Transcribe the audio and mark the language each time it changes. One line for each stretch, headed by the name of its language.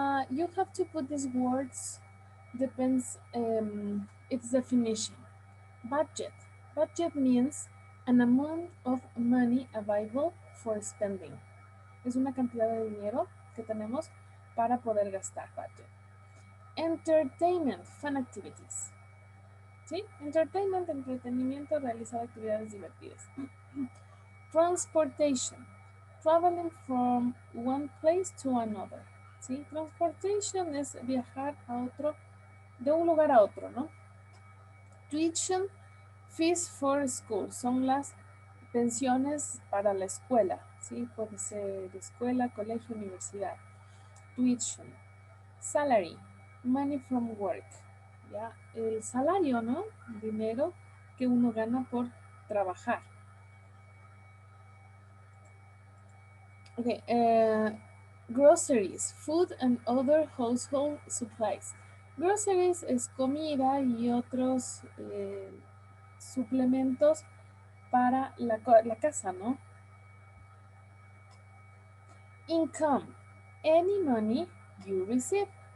English: You have to put these words, depends its definition. Budget. Budget means an amount of money available for spending.
Spanish: Es una cantidad de dinero que tenemos para poder gastar.
English: Budget. Entertainment, fun activities. ¿Sí?
Spanish: Entertainment, entretenimiento, realizar actividades divertidas.
English: Transportation, traveling from one place to another.
Spanish: ¿Sí? Transportation es viajar a otro, de un lugar a otro, ¿no?
English: Tuition, fees for school,
Spanish: son las pensiones para la escuela, ¿sí? Puede ser escuela, colegio, universidad. Tuition.
English: Salary, money from work,
Spanish: ¿ya? El salario, ¿no? Dinero que uno gana por trabajar.
English: Okay, groceries, food and other household supplies.
Spanish: Groceries es comida y otros suplementos para la casa, ¿no?
English: Income, any money you receive.